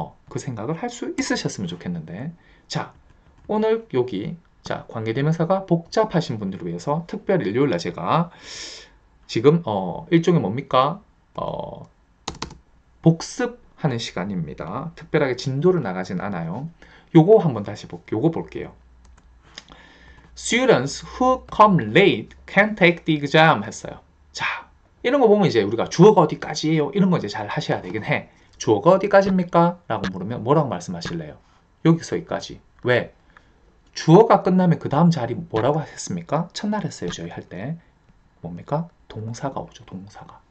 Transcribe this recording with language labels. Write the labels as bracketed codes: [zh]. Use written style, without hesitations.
[ko] 그 생각을 할 수 있으셨으면 좋겠는데. 자, 오늘 여기 관계대명사가 복잡하신 분들을 위해서 특별히 일요일날 제가 지금 일종의 뭡니까? 복습하는 시간입니다. 특별하게 진도를 나가진 않아요. 요거 한번 다시 볼게요. 요거 볼게요. [en] Students who come late can take the exam [ko] 했어요. 자, 이런 거 보면 이제 우리가 주어가 어디까지예요? 이런 거 이제 잘 하셔야 되긴 해. 주어가 어디까지입니까? 라고 물으면 뭐라고 말씀하실래요? 여기서 여기까지. 왜? 주어가 끝나면 그 다음 자리 뭐라고 하셨습니까? 첫날 했어요. 저희 할 때. 뭡니까? 동사가 오죠. 동사가.